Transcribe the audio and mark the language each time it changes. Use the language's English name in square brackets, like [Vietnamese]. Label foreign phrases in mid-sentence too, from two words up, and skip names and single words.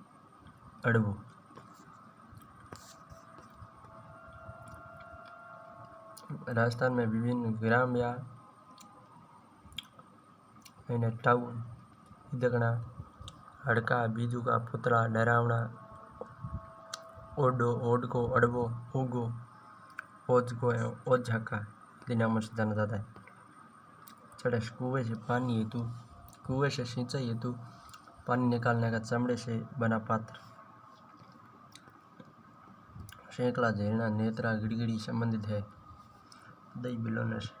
[Hindi] अड़बू। राजस्थान में विभिन्न ग्राम या टाउन दगना, हड़का, बीजू का पुतला, डरावना, ओडो, ओडको, अड़बो, उगो, ओजको एवं ओझाका आदि नामों से जाना जाता है। चढ़स, कुएं से सिंचाई हेतु पानी निकालने का चमड़े से बना पात्र। सैकड़ा, झेलना, नेत्रा, गिड़गिड़ी संबंधित है। दही बिलोने से।